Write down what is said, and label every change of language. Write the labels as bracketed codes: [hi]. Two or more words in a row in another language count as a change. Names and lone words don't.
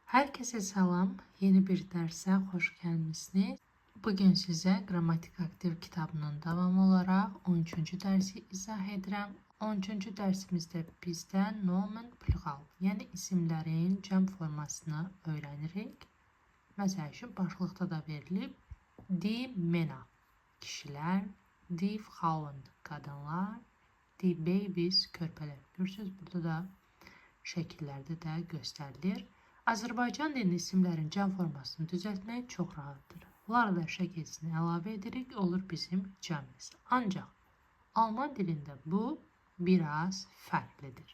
[az] Herkese salam, yeni bir dərsə xoş gəlmisiniz. Bugün sizə Qrammatik Aktiv kitabının davamı olaraq 13-cü dərsi izah edirəm. 13-cü dərsimizdə bizdən [de] nomen plural, [az] yəni isimlərin cəm formasını öyrənirik. Məsəl üçün, başlıqda da verilib [de] die Männer, [az] kişilər, [de] die Frauen, [az] qadınlar, [de] die Babys, [az] körpələr. Görürsünüz, burada da şəkillərdə də göstərilir. Azərbaycan dilində isimlərin cəm formasını düzəltmək çox rahatdır. Bunları da şəkilçisini əlavə edirik, olur bizim cəmimiz. Ancaq Alman dilində bu biraz fərqlidir.